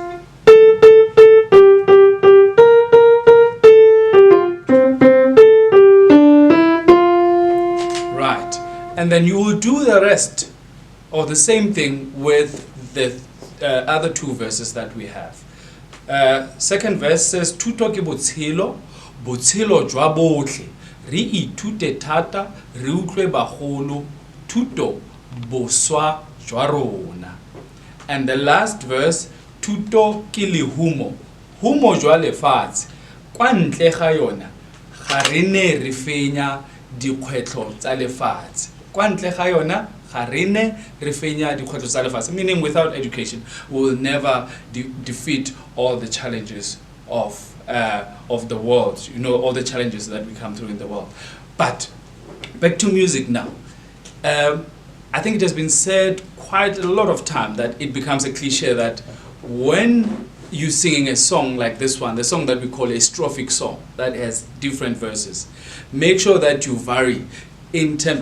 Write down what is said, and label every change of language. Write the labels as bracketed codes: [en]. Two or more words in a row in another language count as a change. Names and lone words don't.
[en] Right. And then you will do the rest, or the same thing with the other 2 verses that we have. Second verse says, [tn] Thuto ke botshelo, botshelo jwa botlhe, re ithute thata, re utlwe bagolo, thuto boswa jwa rona. [en] And the last verse, [tn] Thuto ke lehumo, humo jwa lefatshe, kwa ntle ga yona ga re ne re fenya dikgwetlho tsa lefatshe. Kwa ntle ga yona [en] meaning without education we will never defeat all the challenges of the world, you know, all the challenges that we come through in the world. But back to music now. I think it has been said quite a lot of time that it becomes a cliche that when you're singing a song like this one, the song that we call a strophic song that has different verses, make sure that you vary in tempo.